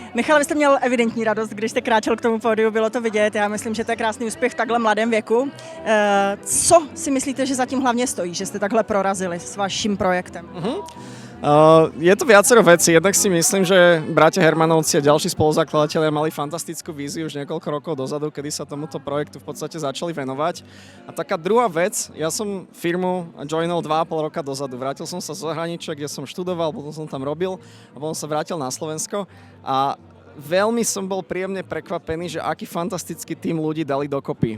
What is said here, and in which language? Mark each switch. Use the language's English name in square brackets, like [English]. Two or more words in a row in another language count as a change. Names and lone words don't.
[Czech] Michal, vy jste měl evidentní radost, když jste kráčel k tomu pódiu, bylo to vidět. Já myslím, že to je krásný úspěch v takhle mladém věku. Co si myslíte, že zatím hlavně stojí, že jste takhle prorazili s vaším projektem? [Slovak] Je to viacero vecí. Jednak si myslím, že bratia Hermanovci a ďalší spoluzakladatelia mali fantastickú víziu už niekoľko rokov dozadu, kedy sa tomuto projektu v podstate začali venovať. A taká druhá vec, ja som firmu joinol 2,5 roka dozadu. Vrátil som sa z zahraničia, kde som študoval, potom som tam robil a potom sa vrátil na Slovensko a veľmi som bol príjemne prekvapený, že aký fantastický tím ľudí dali dokopy.